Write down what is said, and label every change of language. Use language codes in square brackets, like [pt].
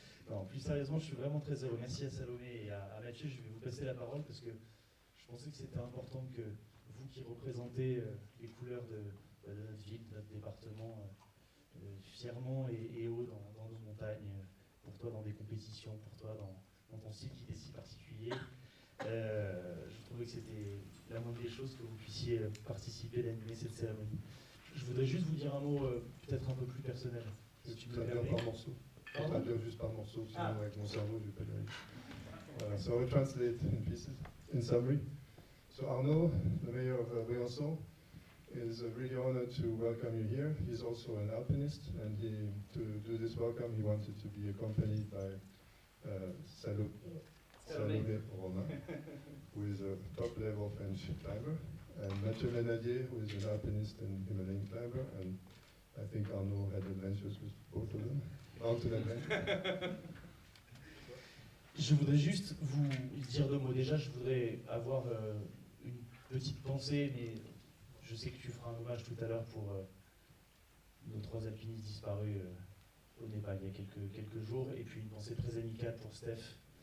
[fr] Non, plus sérieusement, je suis vraiment très heureux. Merci à Salomé et à Mathieu. Je vais vous passer la parole parce que je pensais que c'était important que vous qui représentez les couleurs de notre ville, de notre département, fièrement et haut dans nos montagnes, pour toi dans des compétitions, pour toi dans ton style qui est si particulier. Je trouvais que c'était la moindre des choses que vous puissiez participer, d'animer cette cérémonie. Je voudrais juste vous dire un mot peut-être un peu plus personnel. Si tu me permets. Par morceau. Je traduire juste par morceau, sinon avec mon cerveau, je ne vais pas y arriver. [en] So I translate in pieces, in summary. So Arnaud, the mayor of Briançon, is really honored to welcome you here. He's also an alpinist, and to do this welcome, he wanted to be accompanied by Salomé Romain, who is a top-level French climber, and Mathieu Ménager, who is an alpinist and Himalayan climber, and I think Arnaud had adventures with both of them. [fr] Je voudrais juste vous dire deux mots. Déjà, je voudrais avoir une petite pensée, mais je sais que tu feras un hommage tout à l'heure pour nos trois alpinistes disparus au Népal il y a quelques jours, et puis une pensée très amicale pour Steph.